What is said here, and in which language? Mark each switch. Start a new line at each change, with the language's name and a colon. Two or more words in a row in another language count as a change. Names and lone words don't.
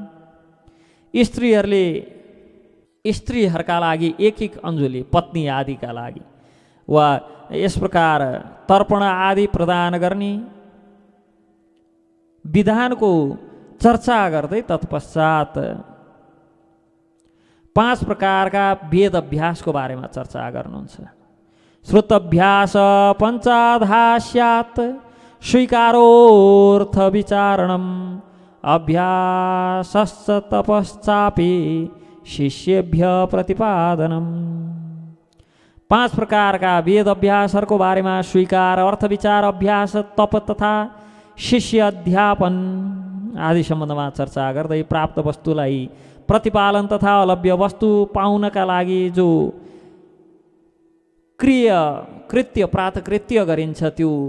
Nepali: स्त्रीहरूका लागि 1-1 अञ्जुली, पत्नी आदिका लागि वा यस प्रकार तर्पण आदि प्रदान गर्ने विधानको चर्चा गर्दै तत्पश्चात 5 प्रकारका वेद अभ्यासको बारेमा चर्चा गर्नुहुन्छ।
Sanskrit: श्रुतभ्यास पञ्चाधा स्यात् स्वीकारोऽर्थ विचारणम् अभ्यासश्च तपश्चापि शिष्येभ्य प्रतिपादनम्।
Nepali: 5 प्रकारका वेद अभ्यासहरूको बारेमा स्वीकार, अर्थ विचार, अभ्यास, तप तथा शिष्य अध्यापन आदि सम्बन्धमा चर्चा गर्दै प्राप्त वस्तुलाई प्रतिपालन तथा अलभ्य वस्तु पाउनका लागि जो कृत्य प्रातकृत्य गरिन्छ त्यो